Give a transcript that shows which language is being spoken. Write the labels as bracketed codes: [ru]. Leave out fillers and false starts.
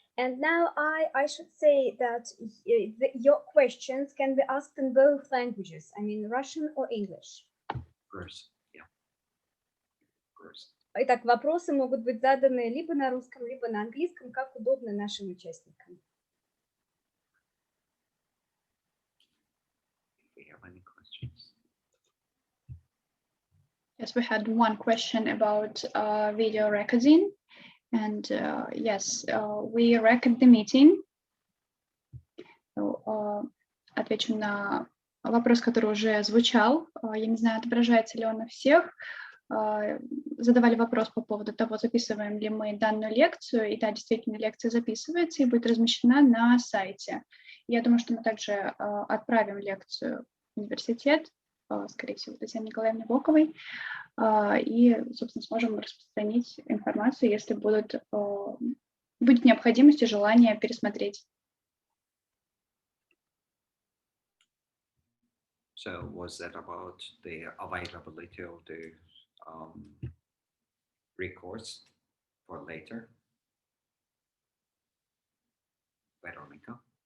[en] And now I should say that your questions can be asked in both languages, I mean Russian or English. First, yeah. First. [ru] Итак, вопросы могут быть заданы либо на русском, либо на английском, как удобно нашим участникам. [en] Do we have any questions? Yes, we had one question about video recording. And yes, we record the meeting. [ru] Отвечу на вопрос, который уже звучал. Я не знаю, отображается ли он на всех. Задавали вопрос по поводу того, записываем ли мы данную лекцию. И да, действительно, лекция записывается и будет размещена на сайте. Я думаю, что мы также отправим лекцию в университет, скорее всего, Татьяне Николаевне Боковой, и, собственно, сможем распространить информацию, если будет необходимость и желание пересмотреть. [en] So was that about the availability of the records for later? Veronica?